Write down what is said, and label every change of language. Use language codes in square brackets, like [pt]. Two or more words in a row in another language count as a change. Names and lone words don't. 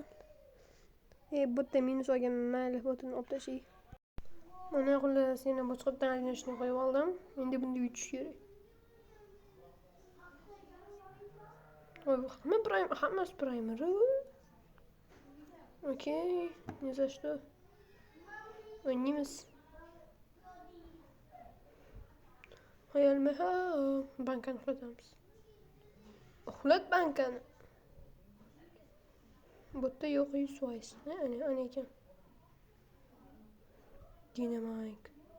[uz] Bitta minus olgan, mayli, botini olib tashay. Mana xullas yana boshqadan adnashni qo'yib oldim. Endi bunda yutish kerak. Hammasi primer. Okey, [ru] не за что. [uz] O'ynaymiz. Qo'yalma ha, bankani uxlatamiz. Uxlat bankani. Botda yo'q 100%. Ana ekan. Dinamik.